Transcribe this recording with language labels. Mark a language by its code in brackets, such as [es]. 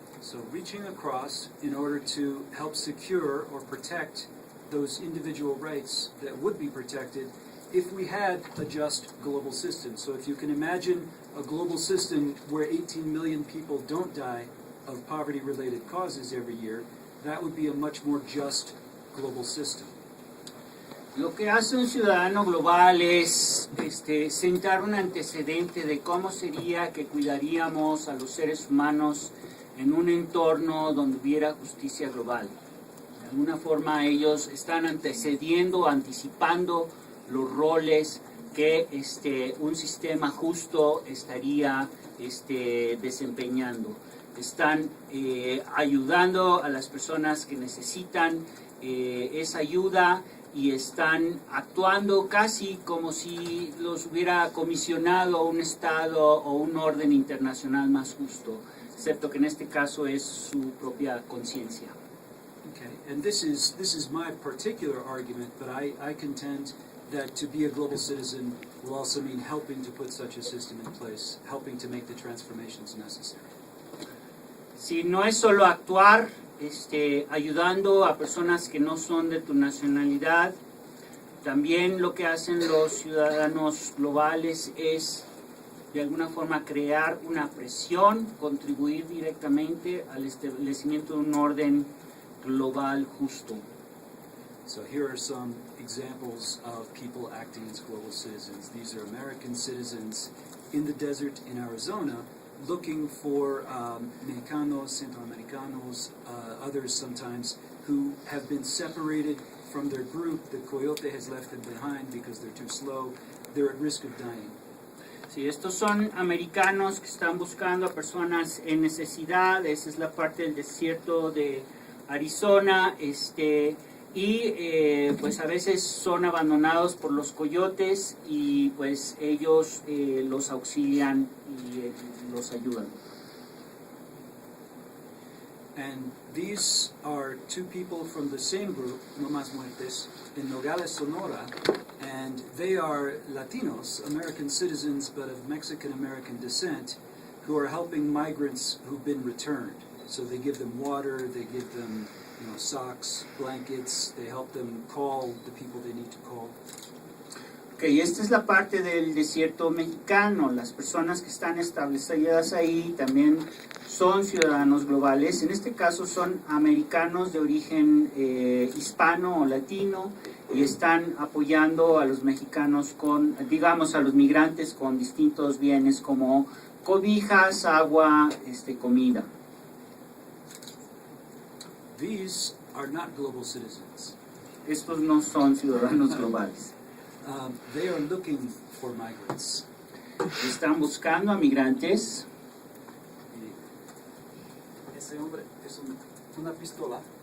[en] So reaching across in order to help secure or protect those individual rights that would be protected if we had a just global system. So if you can imagine a global system where 18 million people don't die of poverty-related causes every year, that would be a much more just global system. [es] Lo que hace un ciudadano global es sentar un antecedente de cómo sería que cuidaríamos a los seres humanos en un entorno donde hubiera justicia global. De alguna forma ellos están antecediendo, anticipando los roles que un sistema justo estaría desempeñando. Están ayudando a las personas que necesitan esa ayuda y están actuando casi como si los hubiera comisionado un Estado o un orden internacional más justo, excepto que en este caso es su propia conciencia. [en] Okay, and this is my particular argument, but I contend that to be a global citizen will also mean helping to put such a system in place, helping to make the transformations necessary. [es] Si no es solo actuar, ayudando a personas que no son de tu nacionalidad, también lo que hacen los ciudadanos globales es de alguna forma crear una presión, contribuir directamente al establecimiento de un orden global justo. [en] So here are some examples of people acting as global citizens. These are American citizens in the desert in Arizona looking for Mexicanos, Centroamericanos, others sometimes, who have been separated from their group. The coyote has left them behind because they're too slow. They're at risk of dying. [es] Sí, estos son americanos que están buscando a personas en necesidad. Esa es la parte del desierto de Arizona, y pues a veces son abandonados por los coyotes y pues ellos los auxilian y los ayudan. [en] And these are two people from the same group, No Más Muertes, in Nogales, Sonora, and they are Latinos, American citizens, but of Mexican-American descent, who are helping migrants who've been returned. So they give them water, they give them socks, blankets, they help them call the people they need to call. [es] Ok, esta es la parte del desierto mexicano. Las personas que están establecidas ahí también son ciudadanos globales. En este caso son americanos de origen hispano o latino y están apoyando a los mexicanos a los migrantes con distintos bienes como cobijas, agua, comida. [en] These are not global citizens. [es] Estos no son ciudadanos globales. [en] They are looking for migrants. [es] Están buscando a migrantes. Ese hombre es una pistola.